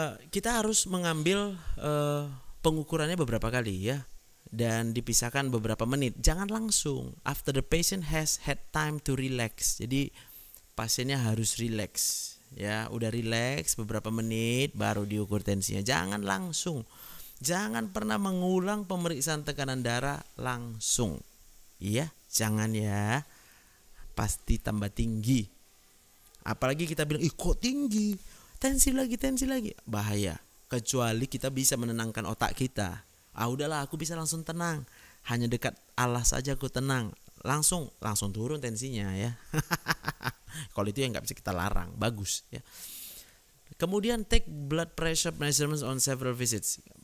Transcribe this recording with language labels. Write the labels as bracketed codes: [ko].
[id] Kita harus mengambil pengukurannya beberapa kali ya, dan dipisahkan beberapa menit. Jangan langsung. [en] After the patient has had time to relax. [id] Jadi pasiennya harus relax ya, udah rileks beberapa menit baru diukur tensinya. Jangan langsung. Jangan pernah mengulang pemeriksaan tekanan darah langsung. Iya, jangan ya. Pasti tambah tinggi. Apalagi kita bilang, ih kok tinggi, tensi lagi. Bahaya. Kecuali kita bisa menenangkan otak kita. Udahlah, aku bisa langsung tenang. Hanya dekat alas saja aku tenang. Langsung turun tensinya ya. Kalau itu yang nggak bisa kita larang, bagus ya. [en] Kemudian take blood pressure measurements on several visits.